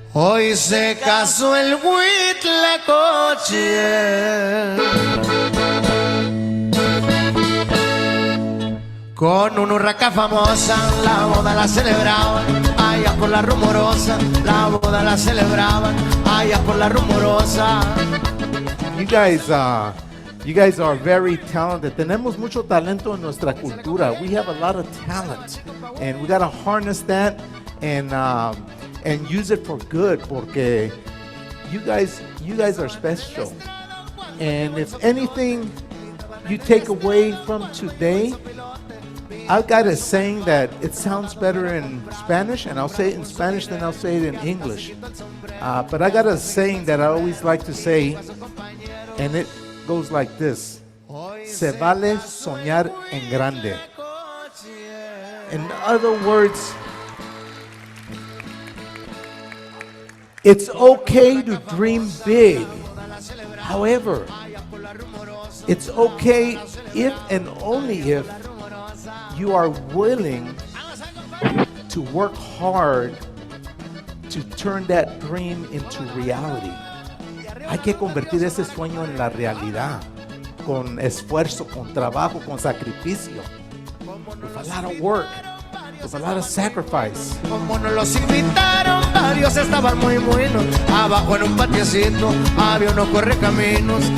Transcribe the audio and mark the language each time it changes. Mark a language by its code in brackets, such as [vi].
[es] Hoy se casó el Huitlacoche con una urraca famosa, la boda la celebraban allá por la rumorosa, la boda la celebraban allá por la rumorosa. [en] You guys are very talented. [es] Tenemos mucho talento en nuestra cultura. [en] We have a lot of talent, and we gotta harness that and use it for good. [es] Porque [en] you guys are special. And if anything you take away from today, I've got a saying that it sounds better in Spanish, and I'll say it in Spanish, then I'll say it in English. But I got a saying that I always like to say, and it goes like this: [es] Se vale soñar en grande. [en] In other words, it's okay to dream big. However, it's okay if and only if you are willing to work hard to turn that dream into reality. [es] Hay que convertir ese sueño en la realidad, con esfuerzo, con trabajo, con sacrificio, [en] with a lot of work, with a lot of sacrifice. [es] Como nos los invitaron, varios estaban muy buenos. Abajo en un patiecito había unos correcaminos.